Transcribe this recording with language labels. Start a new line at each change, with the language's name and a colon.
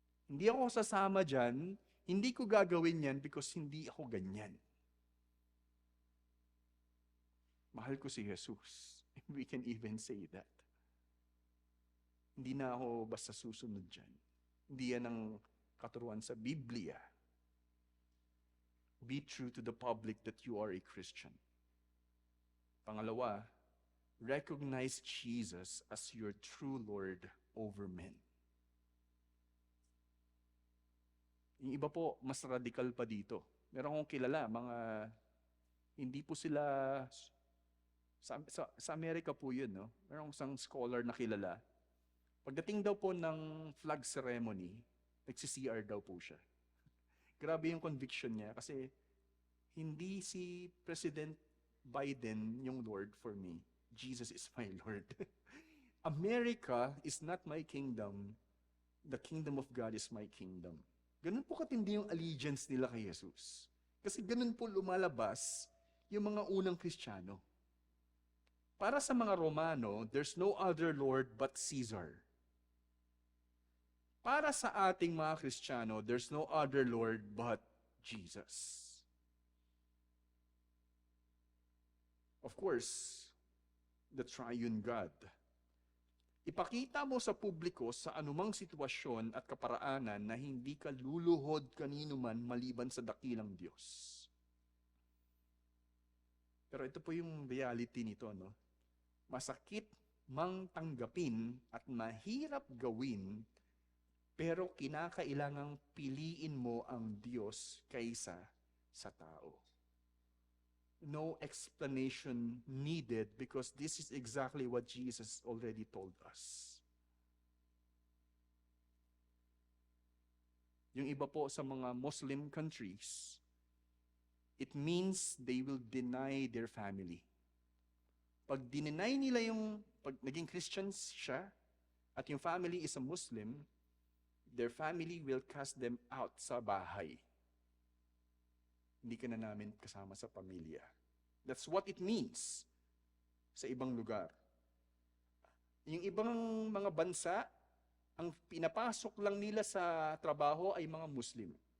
Filipino: Hindi ako sasama dyan, hindi ko gagawin yan because hindi ako ganyan. Mahal ko si Jesus.
English: We can even say that.
Filipino: Hindi na ako basta susunod dyan. Hindi yan ang katuruan sa Biblia.
English: Be true to the public that you are a Christian.
Filipino: Pangalawa,
English: recognize Jesus as your true Lord over men.
Filipino: Yung iba po, mas radical pa dito. Meron akong kilala, hindi po sila, sa Amerika po yun, Meron isang scholar na kilala. Pagdating daw po ng flag ceremony, nagsi-CR daw po siya. Grabe yung conviction niya kasi hindi si President Biden yung Lord
English: for me. Jesus is my Lord. America is not my kingdom. The kingdom of God is my kingdom.
Filipino: Ganun po katindi yung allegiance nila kay Jesus. Kasi ganun po lumalabas yung mga unang Kristiyano. Para sa mga Romano,
English: there's no other Lord but Caesar.
Filipino: Para sa ating mga Kristiyano,
English: there's no other Lord but Jesus. Of course, the triune God.
Filipino: Ipakita mo sa publiko sa anumang sitwasyon at kaparaanan na hindi ka luluhod kanino man maliban sa dakilang Diyos. Pero ito po yung reality nito, Masakit mang tanggapin at mahirap gawin Pero kinakailangang piliin mo ang Diyos kaysa sa tao.
English: No explanation needed because this is exactly what Jesus already told us.
Filipino: Yung iba po sa mga Muslim countries,
English: it means they will deny their family.
Filipino: Pag dineny nila pag naging Christians siya, at yung
English: family is a Muslim, their family will cast them out
Filipino: sa bahay. Hindi ka na namin kasama sa pamilya.
English: That's what it means
Filipino: sa ibang lugar. Yung ibang mga bansa, ang pinapasok lang nila sa trabaho ay mga Muslim.